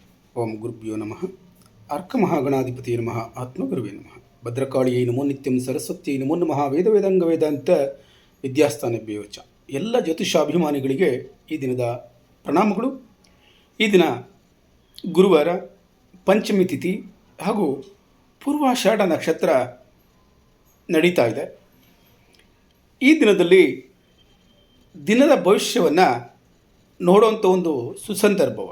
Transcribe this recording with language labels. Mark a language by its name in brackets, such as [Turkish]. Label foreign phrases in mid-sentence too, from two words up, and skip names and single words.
[Sanskrit] ಓಂ ಗುರುಭ್ಯೋ ನಮಃ. ಅರ್ಕಮಹಾಗಣಾಧಿಪತಿಯೇ ನಮಃ. ಆತ್ಮಗುರುವೇ ನಮಃ. ಭದ್ರಕಾಳಿಯೈ ನಮೋ ನಿತ್ಯಂ. ಸರಸ್ವತಿಯೈ ನಮೋ ನಮಃ. ವೇದ ವೇದಾಂಗ ವೇದಾಂತ ವಿದ್ಯಾಸ್ಥಾನಭ್ಯೋ ಚ. [Kannada] ಎಲ್ಲ ಜ್ಯೋತಿಷಾಭಿಮಾನಿಗಳಿಗೆ ಈ ದಿನದ ಪ್ರಣಾಮಗಳು. ಈ ದಿನ ಗುರುವಾರ, ಪಂಚಮಿ ತಿಥಿ ಹಾಗೂ ಪೂರ್ವಾಷಾಢ ನಕ್ಷತ್ರ ನಡೀತಾ ಇದೆ. ಈ ದಿನದಲ್ಲಿ ದಿನದ ಭವಿಷ್ಯವನ್ನು ನೋಡುವಂಥ ಒಂದು ಸುಸಂದರ್ಭವಾಗಿದೆ.